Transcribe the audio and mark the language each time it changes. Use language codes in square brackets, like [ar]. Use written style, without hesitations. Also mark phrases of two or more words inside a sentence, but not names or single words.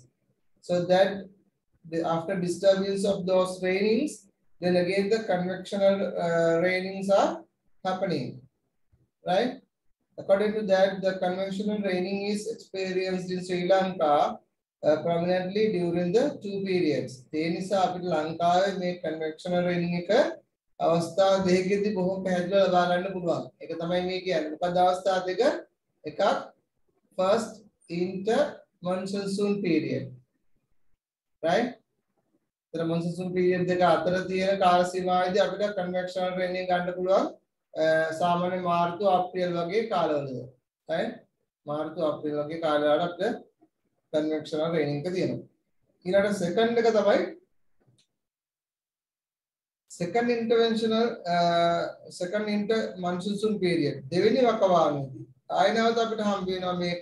[en] So that after disturbance of those rainings, then again the convectional rainings are happening, right? According to that, the conventional raining is experienced in Sri Lanka prominently during the two periods. [si] ඒ නිසා අපිට ලංකාවේ මේ [en] conventional raining [si] එක අවස්ථා දෙකකදී බොහොම පැහැදිලිව ලබා ගන්න පුළුවන්. ඒක තමයි මේ කියන්නේ. මොකද අවස්ථා දෙක? එකක් [en] first inter monsoon period. [si] Right? तर [en] monsoon period [si] දෙක අතර තියෙන කාල සීමාවේදී අපිට [en] conventional raining [si] ගන්න පුළුවන්. සාමාන්‍ය මාර්තු අප්‍රේල් වගේ කාලවලද right මාර්තු අප්‍රේල් වගේ කාලවල අපිට [en] convectional raining [si] එක තියෙනවා ඊළඟට සෙකන්ඩ් එක තමයි [en] second interventional second inter monsoon period [si] දෙවෙනි වකවානුවේදී ආයෙ නැවත අපිට හම්බ වෙනවා මේක